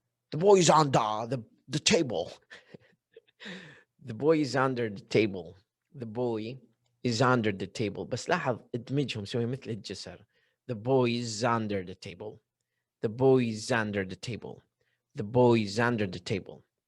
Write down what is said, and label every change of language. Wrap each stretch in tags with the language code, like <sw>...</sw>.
<en>The boy is under the table. The boy is under the table. The boy is under the table.</en> <ar>بس لاحظ ادمجهم سوي مثل الجسر.</ar> <en>The boy is under the table. The boy is under the table. The boy is under the table.</en>